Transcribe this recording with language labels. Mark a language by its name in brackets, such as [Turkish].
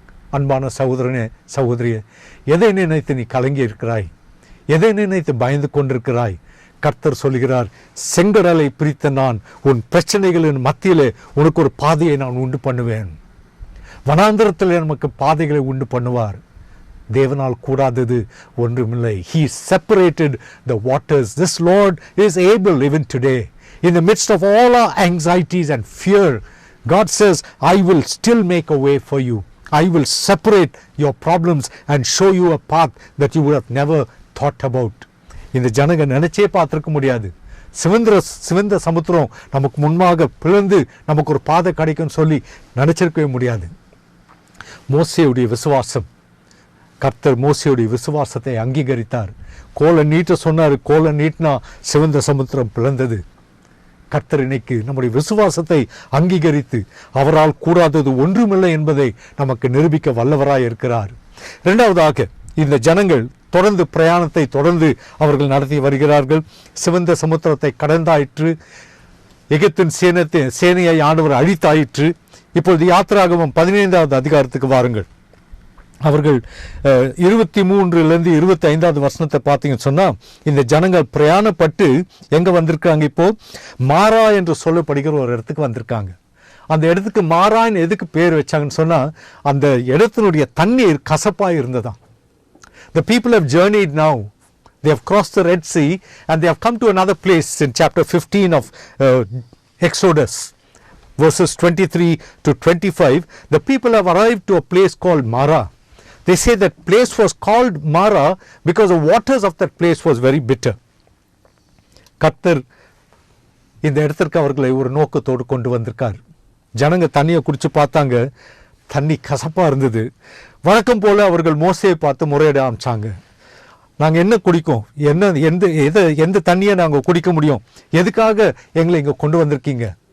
[Tamil] அன்பான சகோதரனே, சகோதரியே, எதை நினைத்து நீ கலங்கி இருக்கிறாய்? எதை நினைத்து பயந்து கொண்டிருக்கிறாய்? கர்த்தர் சொல்கிறார், செங்கடலை பிரித்த நான் உன் பிரச்சனைகளின் மத்தியிலே உனக்கு ஒரு பாதையை நான் உண்டு பண்ணுவேன். வனாந்திரத்தில் நமக்கு பாதைகளை உண்டு பண்ணுவார். தேவனால் கூடாதது ஒன்றுமில்லை. [English] He separated the waters. This Lord is able even today. In the midst of all our anxieties and fear, God says, I will still make a way for you. I will separate your problems and show you a path that you would have never thought about. [Tamil] இந்த ஜனங்க நினைச்சே பார்த்திருக்க முடியாது. சிவந்த சமுத்திரம் நமக்கு முன்பாக பிளந்து நமக்கு ஒரு பாதை கிடைக்கும்னு சொல்லி நினைச்சிருக்கவே முடியாது. மோசேயுடைய விசுவாசம், கர்த்தர் மோசேயுடைய விசுவாசத்தை அங்கீகரித்தார். கோலை நீட்ட சொன்னார். கோலை நீட்டினா சிவந்த சமுத்திரம் பிளந்தது. கர்த்தர் இன்னைக்கு நம்முடைய விசுவாசத்தை அங்கீகரித்து அவரால் கூடாதது ஒன்றுமில்லை என்பதை நமக்கு நிரூபிக்க வல்லவராய் இருக்கிறார். இரண்டாவதாக, இந்த ஜனங்கள் தொடர்ந்து பிரயாணத்தை தொடர்ந்து அவர்கள் நடத்தி வருகிறார்கள். சிவந்த சமுத்திரத்தை கடந்தாயிற்று. எகிப்தின் சேனையை ஆண்டவர் அழித்தாயிற்று. இப்பொழுது யாத்திராகமம் 15வது அதிகாரத்துக்கு வாருங்கள். அவர்கள் 23லேருந்து 25வது வசனத்தை பார்த்தீங்கன்னு சொன்னால், இந்த ஜனங்கள் பிரயாணப்பட்டு எங்கே வந்திருக்காங்க? இப்போ மாரா என்று சொல்லப்படுகிற ஒரு இடத்துக்கு வந்திருக்காங்க. அந்த இடத்துக்கு மாரான்னு எதுக்கு பேர் வச்சாங்கன்னு சொன்னால், அந்த இடத்தினுடைய தண்ணீர் கசப்பாக இருந்ததாம். [English] The people have journeyed now. They have crossed the Red Sea and they have come to another place in chapter 15 of Exodus, verses 23 to 25. The people have arrived to a place called Mara. They say that place was called Mara because the waters of that place was very bitter. [Tamil] கர்த்தர் இந்த இடத்திற்கு அவர்களை ஒரு நோக்கத்தோடு கொண்டு வந்திருக்கார். ஜனங்க தண்ணியை குடிச்சு பார்த்தாங்க, தண்ணி கசப்பாக இருந்தது. வழக்கம் போல் அவர்கள் மோசேயை பார்த்து முறையிட ஆரம்பிச்சாங்க. நாங்கள் என்ன குடிக்கும்? எந்த தண்ணியை நாங்கள் குடிக்க முடியும்? எதுக்காக எங்களை இங்கே கொண்டு வந்திருக்கீங்க?